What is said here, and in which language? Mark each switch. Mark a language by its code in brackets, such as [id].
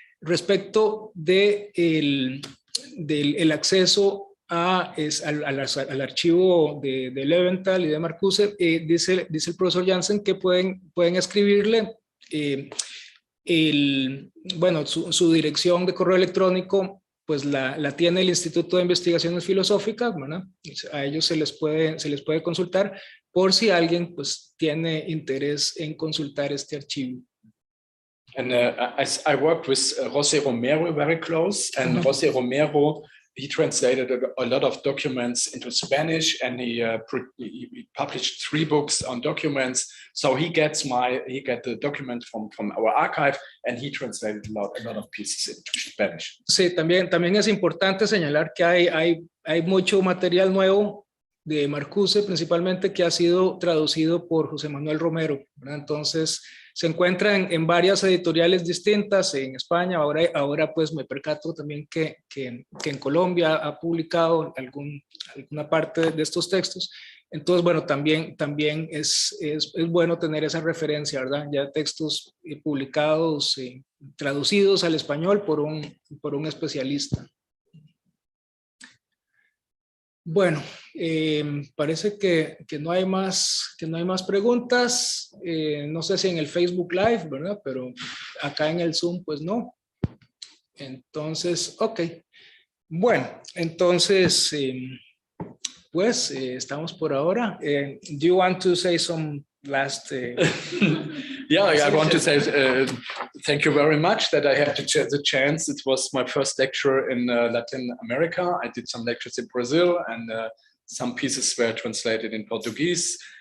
[es] Respecto del acceso al archivo de Löwenthal y de Marcuse, dice el profesor Jansen que pueden escribirle su dirección de correo electrónico, pues la tiene el Instituto de Investigaciones Filosóficas, ¿verdad? A ellos se les puede consultar por si alguien pues tiene interés en consultar este archivo. [en] And I worked with José Romero very close, and José Romero, he translated a lot of documents into Spanish, and he published 3 books on documents. So he get the document from our archive, and he translated a lot of pieces into Spanish. [es] Sí, también es importante señalar que hay mucho material nuevo de Marcuse, principalmente, que ha sido traducido por José Manuel Romero, ¿verdad? Entonces se encuentran en varias editoriales distintas en España. Ahora pues me percato también que en Colombia ha publicado alguna parte de estos textos. Entonces bueno, también es bueno tener esa referencia, ¿verdad? Ya textos publicados, traducidos al español por un especialista. Bueno, parece que no hay más preguntas. No sé si en el Facebook Live, ¿verdad? Pero acá en el Zoom, pues no. Entonces, ok. Bueno, entonces, pues estamos por ahora. [en] Do you want to say some last? Yeah, I want to say thank you very much that I had the chance. It was my first lecture in Latin America. I did some lectures in Brazil, and some pieces were translated in Portuguese.